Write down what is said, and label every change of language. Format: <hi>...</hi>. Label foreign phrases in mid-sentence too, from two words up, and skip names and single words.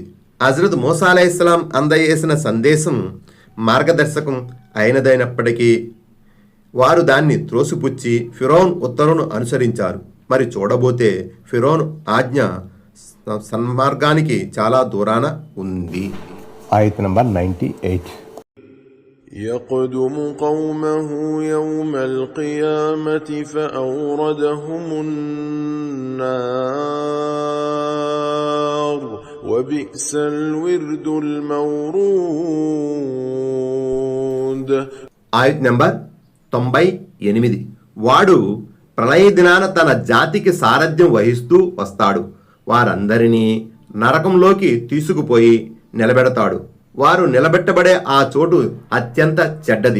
<te>హజరత్ మూసా అలైహిస్సలాం అందజేసిన సందేశం మార్గదర్శకం అయినదైనప్పటికీ వారు దాన్ని త్రోసిపుచ్చి ఫిరౌన్ ఉత్తర్వును అనుసరించారు. మరి చూడబోతే ఫిరౌన్ ఆజ్ఞ సన్మార్గానికి చాలా దూరాన ఉంది. ఆయత్ నంబర్ 98.</te> <ar>يقدم قومه يوم القيامة فأوردهم النار وبئس الورد المورود.</ar> <te>ఆయత్ నంబర్ 98. వాడు ప్రళయ దినాన తన జాతికి సారథ్యం వహిస్తూ వస్తాడు. వారందరినీ నరకంలోకి తీసుకుపోయి నిలబెడతాడు. వారు నిలబెట్టబడే ఆ చోటు అత్యంత చెడ్డది.</te>